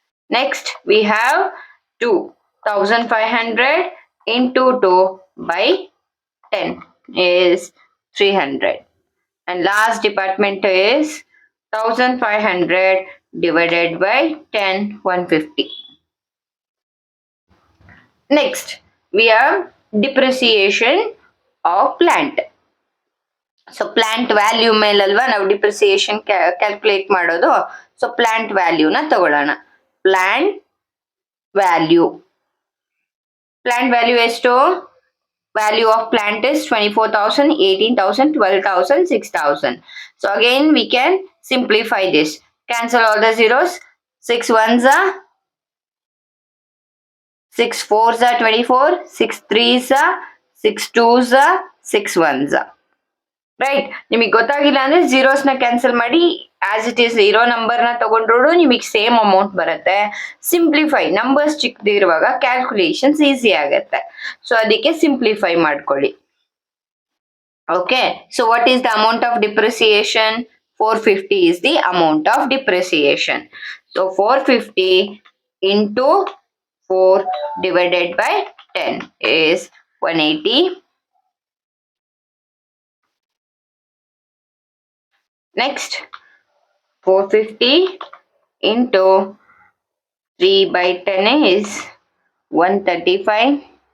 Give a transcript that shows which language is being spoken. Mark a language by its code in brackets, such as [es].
[en] Next, we have 2,500 into 2 by 10 is 300. And last department is 1500 divided by 10, 150. Next, we have depreciation of plant. [kn] So plant value ಮೇಲಲ್ವಾ ನಾವು depreciation calculate ಮಾಡೋದು. So plant ವ್ಯಾಲ್ಯೂನ ತಗೊಳ್ಳೋಣ. Plant value ಎಷ್ಟು? [en] Value of plant is 24,000, 18,000, 12,000, 6,000. So again we can simplify this. Cancel all the zeros. 6 ones are 6 fours are 24, 6 threes are 6 twos are 6 ones are. [kn] Right, ನಿಮಗೆ ಗೊತ್ತಾಗಿಲ್ಲ ಅಂದ್ರೆ zeros ನ cancel ಮಾಡಿ [en] as it is [kn] ಇರೋ number ನ ತಗೊಂಡ್ರು ನಿಮಗೆ same amount ಬರುತ್ತೆ. ಸಿಂಪ್ಲಿಫೈ, ನಂಬರ್ಸ್ ಚಿಕ್ಕದಿರುವಾಗ ಕ್ಯಾಲ್ಕುಲೇಷನ್ಸ್ ಈಸಿ ಆಗುತ್ತೆ. [en] so [kn] ಅದಕ್ಕೆ ಸಿಂಪ್ಲಿಫೈ ಮಾಡ್ಕೊಳ್ಳಿ. [en] Okay, so what is the amount of depreciation? 450 is the amount of depreciation. So 450 into 4 divided by 10 is 180. Next, 450 into 3 by 10 is 135.